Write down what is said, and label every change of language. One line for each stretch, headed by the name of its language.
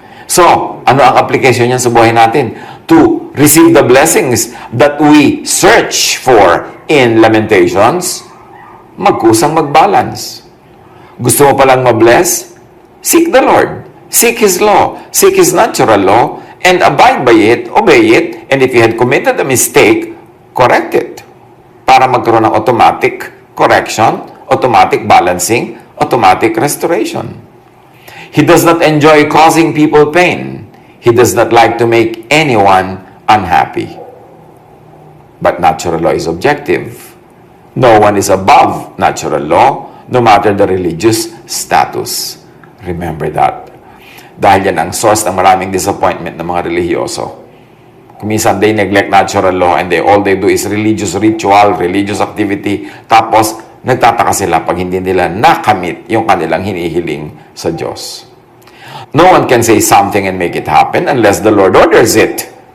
Filipino: So, ano ang application niyan sa buhay natin?
English: To receive the blessings that we search for in Lamentations,
Filipino: magkusang mag-balance. Gusto mo palang ma-bless?
English: Seek the Lord. Seek His law. Seek His natural law and abide by it, obey it, and if you had committed a mistake, correct it.
Filipino: Para magkaroon ng
English: automatic correction, automatic balancing, automatic restoration. He does not enjoy causing people pain. He does not like to make anyone unhappy. But natural law is objective. No one is above natural law, no matter the religious status. Remember that.
Filipino: Dahil yan ang source ng maraming disappointment ng mga relihiyoso.
English: Kuminsan, they neglect natural law and all they do is religious ritual, religious activity.
Filipino: Tapos, nagtataka sila pag hindi nila nakamit yung kanilang hinihiling sa Diyos.
English: No one can say something and make it happen unless the Lord orders it.